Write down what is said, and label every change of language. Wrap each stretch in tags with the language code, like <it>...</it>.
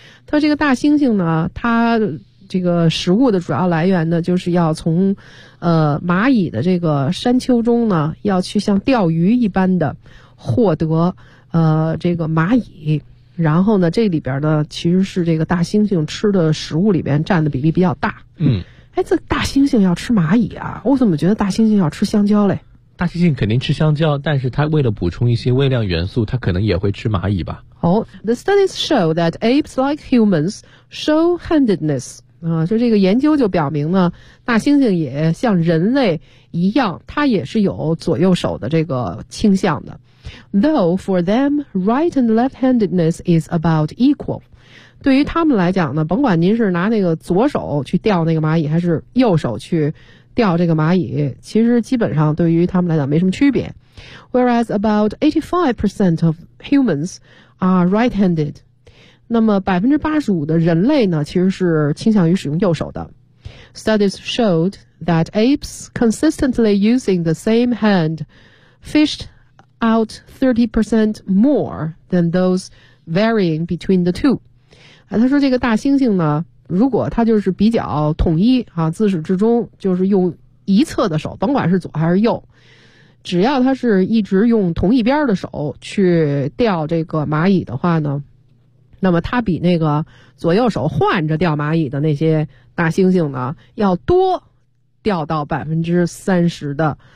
<zh>他这个大猩猩呢，他这个食物的主要来源呢，就是要从蚂蚁的这个山丘中呢，要去像钓鱼一般的获得这个蚂蚁。然后呢，这里边呢，其实是这个大猩猩吃的食物里边占的比例比较大。嗯，哎，这大猩猩要吃蚂蚁啊？我怎么觉得大猩猩要吃香蕉嘞？大猩猩肯定吃香蕉，但是它为了补充一些微量元素，它可能也会吃蚂蚁吧。</zh> <en>Oh, the studies show that apes like humans show handedness.</en> <zh>啊，就这个研究就表明呢，大猩猩也像人类一样，它也是有左右手的这个倾向的。</zh> <en>Though for them, right and left handedness is about equal.</en> <zh>对于他们来讲呢，甭管您是拿那个左手去钓那个蚂蚁，还是右手去钓这个蚂蚁，其实基本上对于他们来讲没什么区别。</zh> <en>Whereas about 85% of humans are right-handed，</en> <zh>那么85%的人类呢，其实是倾向于使用右手的。</zh> <en>Studies showed that apes consistently using the same hand fished out 30% more than those varying between the two。</en> <zh>他说这个大猩猩呢。如果他就是比较统一啊，自始至终就是用一侧的手，甭管是左还是右，只要他是一直用同一边的手去钓这个蚂蚁的话呢，那么他比那个左右手换着钓蚂蚁的那些大猩猩呢，要多钓到30%的。</zh>